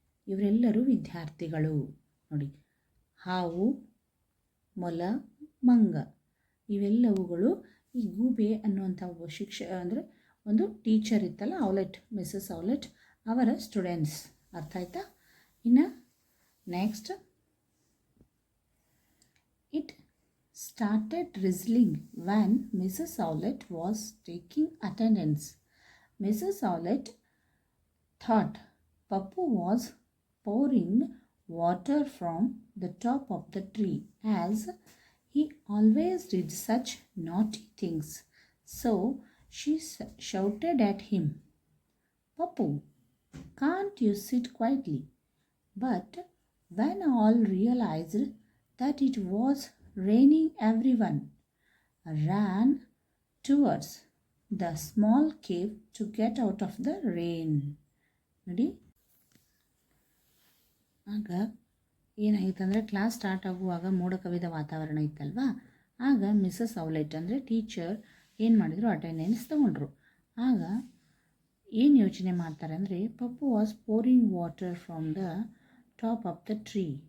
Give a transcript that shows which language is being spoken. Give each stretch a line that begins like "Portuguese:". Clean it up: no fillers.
Kannada: ಇವರೆಲ್ಲರೂ ವಿದ್ಯಾರ್ಥಿಗಳು. ನೋಡಿ, ಹಾವು, ಮೊಲ, ಮಂಗ ಇವೆಲ್ಲವುಗಳು ಈ ಗೂಬೆ ಅನ್ನುವಂಥ ಒಬ್ಬ ಒಂದು ಟೀಚರ್ ಇತ್ತಲ್ಲ, ಔಲೆಟ್, ಮಿಸಸ್ ಔಲೆಟ್ ಅವರ ಸ್ಟೂಡೆಂಟ್ಸ್. ಅರ್ಥ ಆಯ್ತಾ?
English: ಇನ್ನು next, it started drizzling when Mrs Owlet was taking attendance. Mrs Owlet thought Papu was pouring water from the top of the tree, as he always did such naughty things. So she shouted at him, "Papu, can't you sit quietly?" But when all realized that it was raining, everyone ran towards the small cave to get out of the rain.
Kannada: ನೋಡಿ, ಆಗ ಏನಾಗಿತ್ತು ಅಂದರೆ, class start ಆಗುವಾಗ ಮೋಡ ಕವಿದ ವಾತಾವರಣ ಇತ್ತಲ್ವಾ. ಆಗ Mrs ಔಲೆಟ್ ಅಂದರೆ ಟೀಚರ್ ಏನು ಮಾಡಿದರು, ಅಟೆಂಡೆನ್ಸ್ ತೊಗೊಂಡ್ರು. ಆಗ ಏನು ಯೋಚನೆ ಮಾಡ್ತಾರೆ ಅಂದರೆ,
English: Pappu was pouring water from the top of the tree.